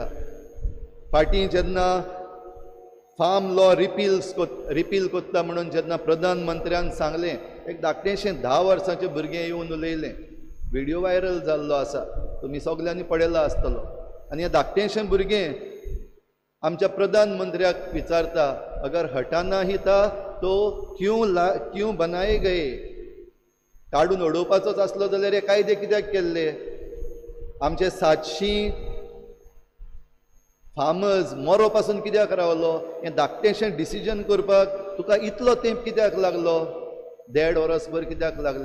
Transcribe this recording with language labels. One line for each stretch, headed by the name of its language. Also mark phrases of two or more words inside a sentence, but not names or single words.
Konkani: फाटीं जेन्ना
English: farm law repeal
Konkani: कोत्ता म्हणून जेन्ना प्रधानमंत्र्यान सांगलें, एक धाकटेंशें 10 वर्साचें भुरगें येवन उलयलें.
English: video viral
Konkani: जाल्लो आसा, तुमी सगल्यांनी पळयला आसतलो. आनी हें धाकटेंशें भुरगें आमच्या प्रधानमंत्र्याक विचारता,
Hindi: अगर हटाना ही था तो क्यों बनाए गए.
Konkani: काडून उडोवपाचोच आसलो जाल्यार हे कायदे कित्याक केल्ले. आमचे 700 फार्मर्स मरो पासून कित्याक रावलो. हें धाकटेंशें डिसिजन करपाक तुका इतलो तेंप कित्याक लागलो, 1.5 वरसभर कित्याक लागलें.